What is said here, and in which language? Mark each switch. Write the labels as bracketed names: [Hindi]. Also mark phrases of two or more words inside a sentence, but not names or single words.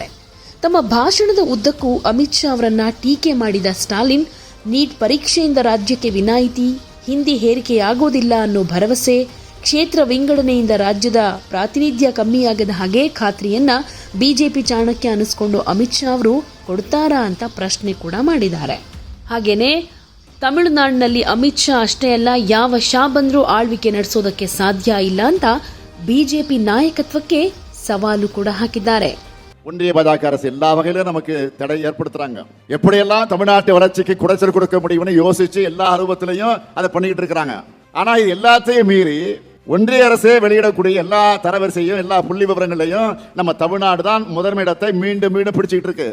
[Kannada] ತಮ್ಮ ಭಾಷಣದ ಉದ್ದಕ್ಕೂ ಅಮಿತ್ ಶಾ ಅವರನ್ನ ಟೀಕೆ ಮಾಡಿದ ಸ್ಟಾಲಿನ್, ನೀಟ್ ಪರೀಕ್ಷೆಯಿಂದ ರಾಜ್ಯಕ್ಕೆ ವಿನಾಯಿತಿ, ಹಿಂದಿ ಹೇರಿಕೆಯಾಗೋದಿಲ್ಲ ಅನ್ನೋ ಭರವಸೆ, ಕ್ಷೇತ್ರ ವಿಂಗಡಣೆಯಿಂದ ರಾಜ್ಯದ ಪ್ರಾತಿನಿಧ್ಯ ಕಮ್ಮಿಯಾಗದ ಹಾಗೆ ಖಾತ್ರಿಯನ್ನ ಬಿಜೆಪಿ ಚಾಣಕ್ಯ ಅನಿಸ್ಕೊಂಡು ಅಮಿತ್ ಶಾ ಅವರು ಕೊಡ್ತಾರಾ ಅಂತ ಪ್ರಶ್ನೆ ಕೂಡ ಮಾಡಿದ್ದಾರೆ. ಹಾಗೇನೆ ತಮಿಳುನಾಡಿನಲ್ಲಿ ಅಮಿತ್ ಶಾ ಅಷ್ಟೇ ಅಲ್ಲ, ಯಾವ ಶಾ ಬಂದ್ರೂ ಆಳ್ವಿಕೆ ನಡೆಸೋದಕ್ಕೆ ಸಾಧ್ಯ ಇಲ್ಲ ಅಂತ ಬಿಜೆಪಿ ನಾಯಕತ್ವಕ್ಕೆ ಸವಾಲು ಕೂಡ ಹಾಕಿದ್ದಾರೆ. [Tamil] ஒன்றிய பாஜக அரசு எல்லா வகையிலும் நமக்கு தடை ஏற்படுத்துறாங்க. எப்படியெல்லாம் தமிழ்நாட்டு வளர்ச்சிக்கு குடைச்சல் கொடுக்க முடியும்னு யோசிச்சு எல்லா அனுபவத்திலையும் அதை பண்ணிக்கிட்டு இருக்கிறாங்க. ஆனா இது எல்லாத்தையும் மீறி ஒன்றிய அரசே வெளியிடக்கூடிய எல்லா தரவரிசையும் எல்லா புள்ளி விவரங்களையும் நம்ம தமிழ்நாடு தான் முதன்மை இடத்தை மீண்டும் மீண்டும் பிடிச்சிக்கிட்டு இருக்கு.